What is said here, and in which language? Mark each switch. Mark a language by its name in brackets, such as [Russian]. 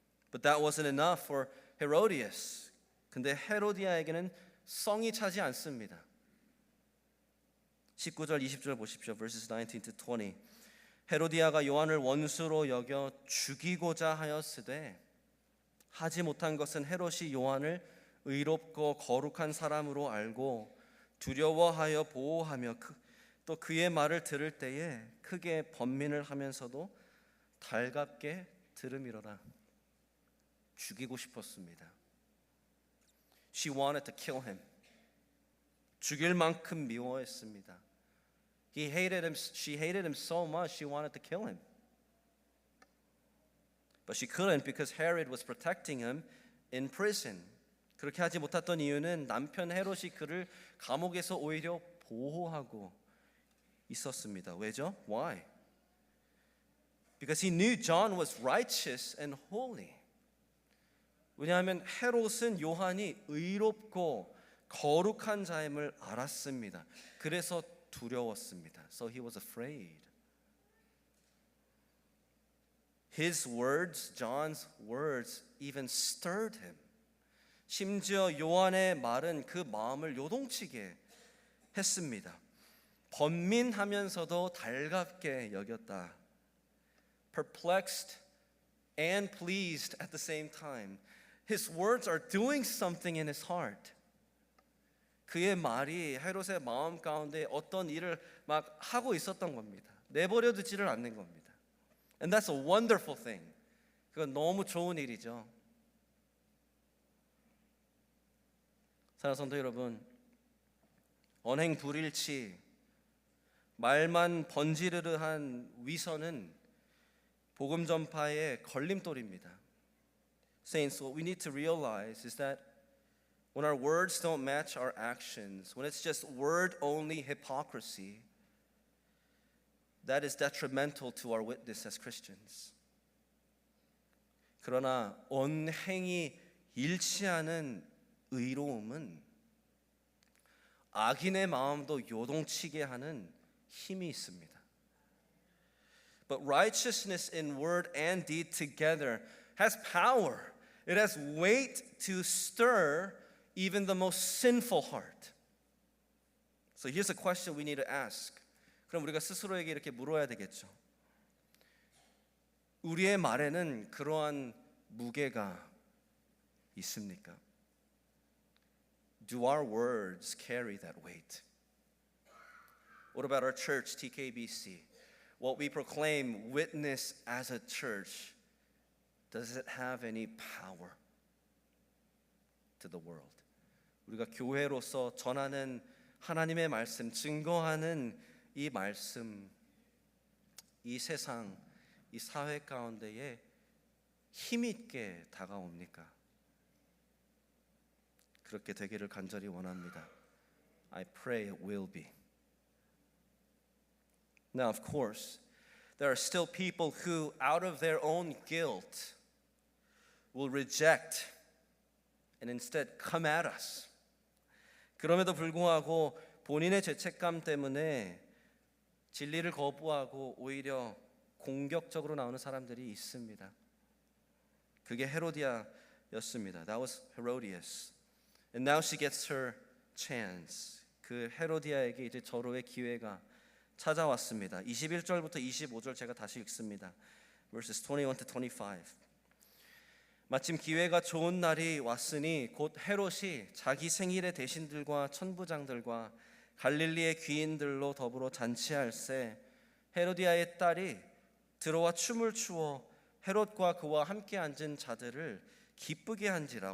[English] But that wasn't enough for Herodias. [Korean] 근데 헤로디아에게는 성이 차지 않습니다. 19절 20절 보십시오. [English] Verses 19 to 20. [Korean] 헤로디아가 요한을 원수로 여겨 죽이고자 하였으되 하지 못한 것은 헤롯이 요한을 의롭고 거룩한 사람으로 알고 두려워하여 보호하며 또 그의 말을 들을 때에 크게 번민을 하면서도 달갑게 들음이로라. 죽이고 싶었습니다. [English] She wanted to kill him. [Korean] 죽일 만큼 미워했습니다. [English] She hated him so much she wanted to kill him. But she couldn't because Herod was protecting him in prison. [Korean] 그렇게 하지 못했던 이유는 남편 헤롯이 그를 감옥에서 오히려 보호하고 있었습니다. 왜죠? [English] Why? Because he knew John was righteous and holy. [Korean] 왜냐하면 헤롯은 요한이 의롭고 거룩한 자임을 알았습니다. 그래서 두려웠습니다. [English] So he was afraid. His words, John's words, even stirred him. [Korean] 심지어 요한의 말은 그 마음을 요동치게 했습니다. 번민하면서도 달갑게 여겼다. [English] Perplexed and pleased at the same time. His words are doing something in his heart. [Korean] 그의 말이 헤롯의 마음 가운데 어떤 일을 막 하고 있었던 겁니다. 내버려 두지를 않는 겁니다. [English] And that's a wonderful thing. [Korean] 그건 너무 좋은 일이죠. 사랑하는 성도 여러분, 언행 불일치, 말만 번지르르한 위선은 복음 전파의 걸림돌입니다. [English] Saints, what we need to realize is that when our words don't match our actions, when it's just word-only hypocrisy, that is detrimental to our witness as Christians. [Korean] 그러나 언행이 일치하는 의로움은 악인의 마음도 요동치게 하는 힘이 있습니다. [English] But righteousness in word and deed together has power. It has weight to stir even the most sinful heart. So here's a question we need to ask. [Korean] 그럼 우리가 스스로에게 이렇게 물어야 되겠죠. 우리의 말에는 그러한 무게가 있습니까? [English] Do our words carry that weight? What about our church, TKBC? What we proclaim, witness as a church, does it have any power to the world? [Korean] 우리가 교회로서 전하는 하나님의 말씀, 증거하는 이 말씀, 이 세상, 이 사회 가운데에 힘있게 다가옵니까? 그렇게 되기를 간절히 원합니다. [English] I pray it will be. Now, of course, there are still people who, out of their own guilt, will reject and instead come at us. [Korean] 그럼에도 불구하고 본인의 죄책감 때문에 진리를 거부하고 오히려 공격적으로 나오는 사람들이 있습니다. 그게 헤로디아였습니다. [English] That was Herodias. And now she gets her chance. [Korean] 그 헤로디아에게 이제 절호의 기회가 찾아왔습니다. 21절부터 25절 제가 다시 읽습니다. [English] Verses 21 to 25. [Korean] 마침 기회가 좋은 날이 왔으니 곧 헤롯이 자기 생일의 대신들과 천부장들과 갈릴리의 귀인들로 더불어 잔치할세 헤로디아의 딸이 들어와 춤을 추어 헤롯과 그와 함께 앉은 자들을 기쁘게 한지라.